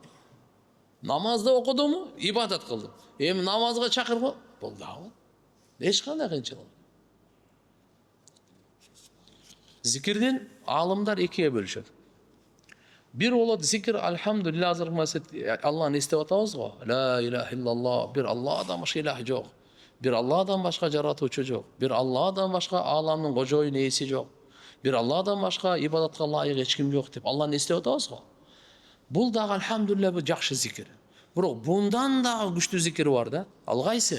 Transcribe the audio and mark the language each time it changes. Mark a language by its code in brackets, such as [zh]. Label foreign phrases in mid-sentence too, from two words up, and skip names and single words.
[ky] Намазды окудуму, ибадат кылдым. Эми намазга чакырып, бул даават. Эч кандай кыйынчылык. Зикирдин алымдар экиге бөлүшөт. Бир болот зикир алхамдулилlah азыр Алланы эстеп атабыз го. [ar] لا إله إلا الله, [ky] бир Алладан башка илах жок. Бир Алладан башка жаратуучу жок. Бир Алладан башка аламдын кожоюн ээси жок. Бир Алладан башка ибадатка лайык эч ким жок деп Алланы эстеп атабыз го. Бул дагы алхамдулилlah бул жакшы зикир. Бирок bundan дагы күчтүү зикир бар да. Ал кайсы?